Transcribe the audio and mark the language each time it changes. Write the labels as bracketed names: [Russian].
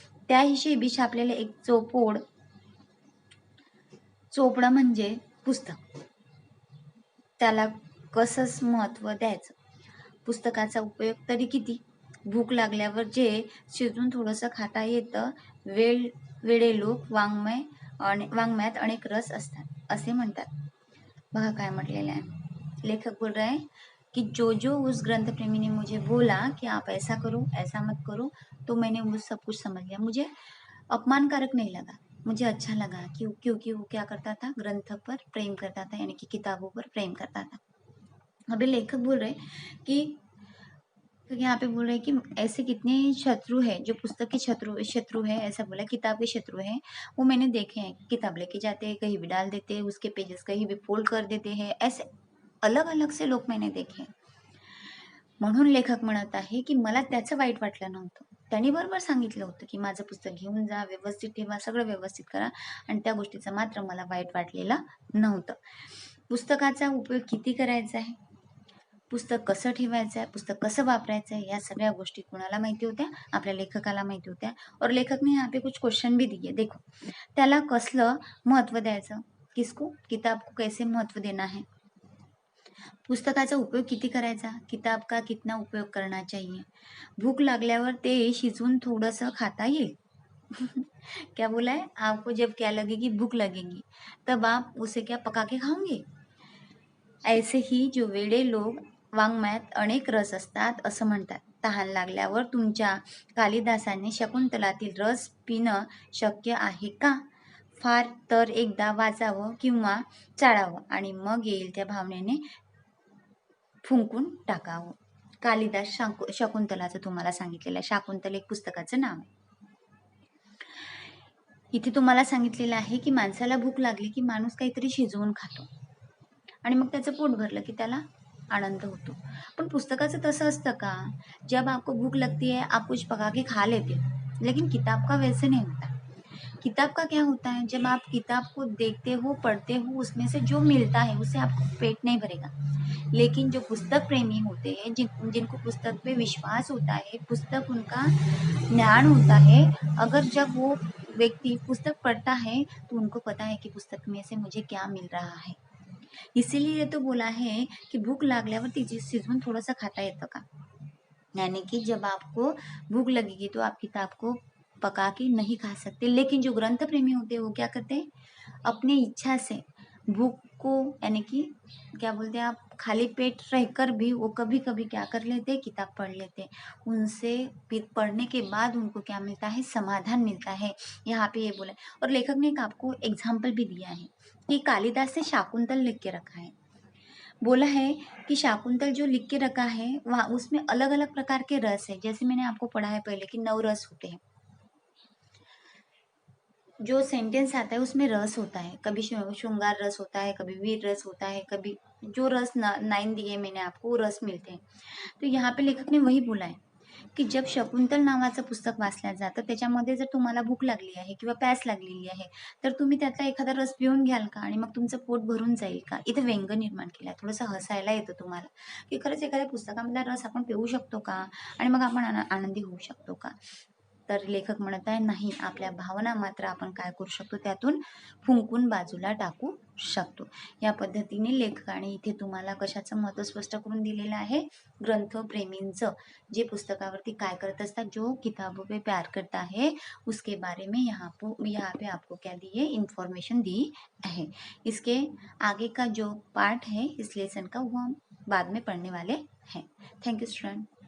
[Marathi] त्या हिशेबी छापलेले एक चोपडं म्हणजे पुस्तक, त्याला कसंच महत्त्व द्यायचं, पुस्तकाचा उपयोग तरी किती, भूक लागल्यावर जे शिजून थोडंसं खाता येतं, वेडे लोक वाङ्मयात अनेक रस असतात असे म्हणतात। बघा काय म्हटलेलं आहे, [Hindi] लेखक बोल रहा है कि जो उस ग्रंथ प्रेमी ने मुझे बोला कि आप ऐसा करो ऐसा मत करो, तो मैंने वो सब कुछ समझ लिया, मुझे अपमानकारक नहीं लगा, मुझे अच्छा लगा क्योंकि वो क्या करता था, ग्रंथ पर प्रेम करता था, यानी कि किताबों पर प्रेम करता था। अभी लेखक बोल रहे कि यहाँ पे बोल रहे कि ऐसे कितने शत्रु है, जो पुस्तक के शत्रु है, ऐसा बोला, किताब के शत्रु है, वो मैंने देखे हैं। किताब लेके जाते हैं, कहीं भी डाल देते हैं, उसके पेजेस कहीं भी फोल्ड कर देते हैं, ऐसे अलग अलग से लोक मैंने देखे। [Marathi] म्हणून लेखक म्हणत आहे की मला त्याचं वाईट वाटलं नव्हतं, त्यांनी बरोबर सांगितलं होतं की माझं पुस्तक घेऊन जा, व्यवस्थित ठेवा, सगळं व्यवस्थित करा, आणि त्या गोष्टीचं मात्र मला वाईट वाटलेलं नव्हतं। पुस्तकाचा उपयोग किती करायचा आहे, पुस्तक कसं ठेवायचं आहे, पुस्तक कसं वापरायचं आहे, या सगळ्या गोष्टी कोणाला माहिती होत्या, आपल्या लेखकाला माहिती होत्या। [Hindi] और लेखक ने यहाँ पे कुछ क्वेश्चन भी दिए, देखो [Marathi] त्याला कसलं महत्व द्यायचं, [Hindi] किसको, किताब को कैसे महत्व देना है, [Marathi] पुस्तकाचा उपयोग किती करायचा, [Hindi] किताब का कितना उपयोग करना चाहिए, [Marathi] भूक लागल्यावर ते शिजून थोडंसं खाता येईल। [Hindi] क्या बोला है, आपको जब क्या लगेगी, भूक लगेगी, तब आप उसे क्या पका के खाओगे। ऐसे ही जो [Marathi] वेडे लोक वाङ्मयात अनेक रस असतात असं म्हणतात। तहान लागल्यावर तुमच्या कालिदासाने शकुंतलातील रस पिणं शक्य आहे का? फार तर एकदा वाचावं किंवा चाळावं आणि मग येईल त्या भावनेने फुंकून टाकावं. कालिदास शकुंतलाचं तुम्हाला सांगितलेलं आहे. शाकुंतल एक पुस्तकाचं नाव आहे. इथे तुम्हाला सांगितलेलं आहे की माणसाला भूक लागली की माणूस काहीतरी शिजवून खातो आणि मग त्याचं पोट भरलं की त्याला आनंद होतो. पण पुस्तकाचं तसं असतं का? [Hindi] जब आपको भूख लगती है आप कुछ पका के खा लेते हो, लेकिन किताब का वैसे नहीं होता. किताब का क्या होता है, जब आप किताब को देखते हो, पढ़ते हो, उसमें से जो मिलता है उससे आपको पेट नहीं भरेगा. लेकिन जो पुस्तक प्रेमी होते हैं, जिनको पुस्तक पे विश्वास होता है, पुस्तक उनका ज्ञान होता है, अगर जब वो व्यक्ति पुस्तक पढ़ता है तो उनको पता है कि पुस्तक में से मुझे क्या मिल रहा है. इसीलिए तो बोला है की [Marathi] भूक लागल्यावर ती शिजवून थोडंसं खाता येतं का. [Hindi] यानी कि जब आपको भूख लगेगी तो आप किताब को पका के नहीं खा सकते. लेकिन जो ग्रंथ प्रेमी होते हैं वो क्या करते हैं, अपने इच्छा से भूख को यानी कि क्या बोलते हैं आप, खाली पेट रहकर भी वो कभी कभी क्या कर लेते हैं, किताब पढ़ लेते हैं. उनसे पढ़ने के बाद उनको क्या मिलता है, समाधान मिलता है. यहाँ पे ये बोला है. और लेखक ने एक आपको एग्जाम्पल भी दिया है कि कालिदास ने शाकुंतल लिख के रखा है. बोला है कि शाकुंतल जो लिख के रखा है वहाँ उसमें अलग अलग प्रकार के रस है. जैसे मैंने आपको पढ़ा है पहले कि 9 रस होते हैं. जो सेंटेंस आता है उसमें रस होता है. कभी श्रृंगार रस होता है, कभी वीर रस होता है, कभी जो रस 9 दिए मैंने आपको वो रस मिळते हैं. तो यहाँ पे लेखक ने वही बोला है की [Marathi] जब शकुंतल नावाचं पुस्तक वाचल्या जातं त्याच्यामध्ये जर तुम्हाला भूक लागली आहे किंवा प्यास लागलेली आहे तर तुम्ही त्यातला एखादा रस पिऊन घ्याल का आणि मग तुमचं पोट भरून जाईल का. इथे व्यंग निर्माण केला आहे. थोडंसं हसायला येतं तुम्हाला की खरंच एखाद्या पुस्तकामधला रस आपण पिऊ शकतो का आणि मग आपण आनंदी होऊ शकतो का. तर लेखक म्हणत आहे नाही, आपल्या भावना मात्र आपण काय करू शकतो, त्यातून फुंकून बाजूला टाकू शकतो. या पद्धतीने लेखकाने इथे तुम्हाला कशाचं महत्त्व स्पष्ट करून दिलेलं आहे, ग्रंथप्रेमींचं जे पुस्तकावरती काय करत असतात, [Hindi] जो किताबों पे प्यार करता है उसके बारे में यहाँ पे आपको क्या दी है, इन्फॉर्मेशन दी है. इसके आगे का जो पार्ट है इस लेसन का वो हम बाद में पढ़ने वाले हैं. Thank you student.